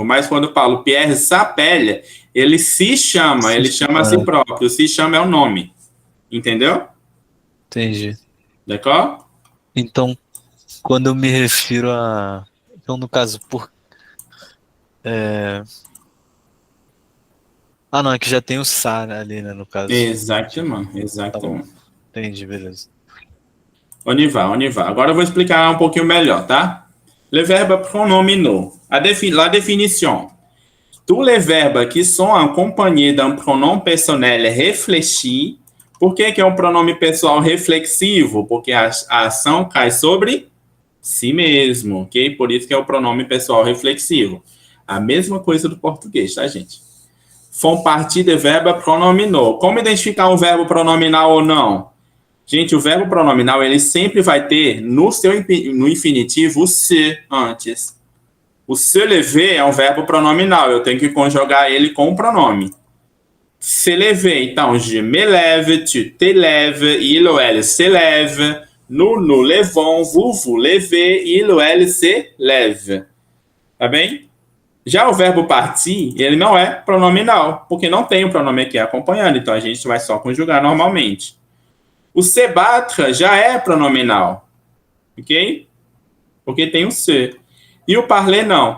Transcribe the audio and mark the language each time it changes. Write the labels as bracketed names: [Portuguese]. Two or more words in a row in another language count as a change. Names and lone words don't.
[Portuguese] Mas quando eu falo Pierre s'appelle, ele se chama, ele chama a si próprio. Se chama é o nome. Entendeu? Entendi. D'accord? Então, quando eu me refiro a... Então, no caso, Ah, não, é que já tem o sa ali, né, no caso. Exatamente, exatamente. Entendi, beleza. [French] On y va, on y va. [Portuguese] Agora eu vou explicar um pouquinho melhor, tá? [French] Le verbe pronominaux. La définition. Tous les verbes qui sont accompagnés d'un pronom personnel réfléchi. [Portuguese] Por que é um pronome pessoal reflexivo? Porque a ação cai sobre si mesmo, ok? Por isso que é o pronome pessoal reflexivo. A mesma coisa do português, tá, gente? [French] Font partie de verbe pronominaux. [Portuguese] Como identificar um verbo pronominal ou não? Gente, o verbo pronominal, ele sempre vai ter no infinitivo o se antes. O [French] se lever [Portuguese] é um verbo pronominal. Eu tenho que conjugar ele com o pronome. [French] Se lever, então, je me lève, tu te lèves, il ou elle se lève, nous nous levons, vous levez, il ou elle se lève. [Portuguese] Tá bem? Já o verbo partir, ele não é pronominal, porque não tem o pronome aqui acompanhando, então a gente vai só conjugar normalmente. O [French] se battre [Portuguese] já é pronominal, ok? Porque tem o se. E o parler não.